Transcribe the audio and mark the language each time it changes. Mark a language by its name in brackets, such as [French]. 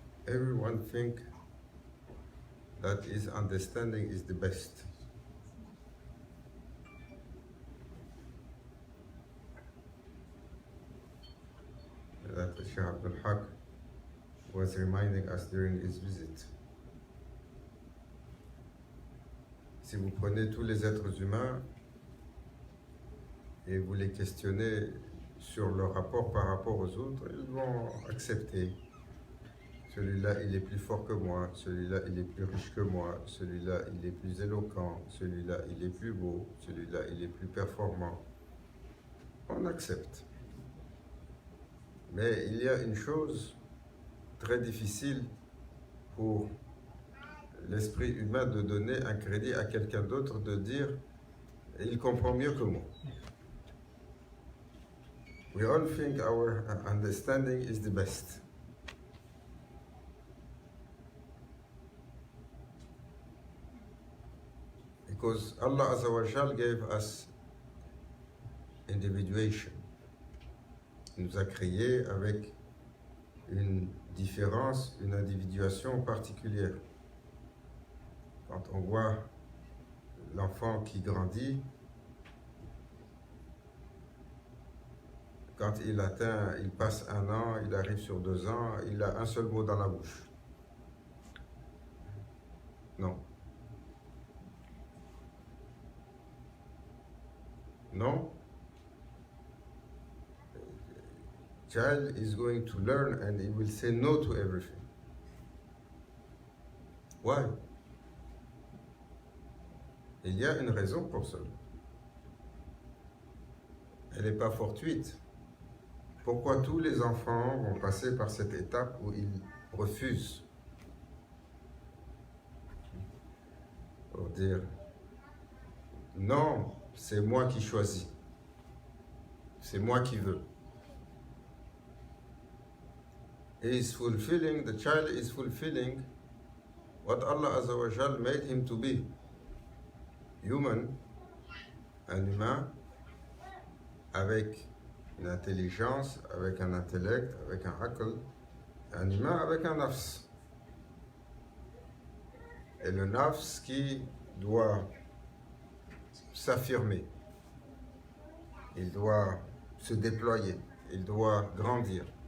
[English] everyone think that his understanding is the best. That Sheikh Abdul Haq was reminding us during his visit. [French] Si vous prenez tous les êtres humains et vous les questionnez sur leur rapport par rapport aux autres, ils vont accepter. Celui-là, il est plus fort que moi, celui-là, il est plus riche que moi, celui-là, il est plus éloquent, celui-là, il est plus beau, celui-là, il est plus performant. On accepte. Mais il y a une chose très difficile pour l'esprit humain de donner un crédit à quelqu'un d'autre, de dire « il comprend mieux que moi ». [English] We all think our understanding is the best. Because Allah Azza wa Jal gave us individuation. [French] Il nous a créés avec une différence, une individuation particulière. Quand on voit l'enfant qui grandit, quand il passe 1 an, il arrive sur 2 ans, il a un seul mot dans la bouche. Non. [English] No. Child is going to learn and he will say no to everything. Why? [French] Il y a une raison pour cela. Elle n'est pas fortuite. Pourquoi tous les enfants vont passer par cette étape où ils refusent? Pour dire non, c'est moi qui choisis. C'est moi qui veux. [English] The child is fulfilling what Allah Azza wa Jal made him to be. [French] Human, un humain, avec une intelligence, avec un intellect, avec un aql, un humain avec un nafs. Et le nafs qui doit s'affirmer, il doit se déployer, il doit grandir.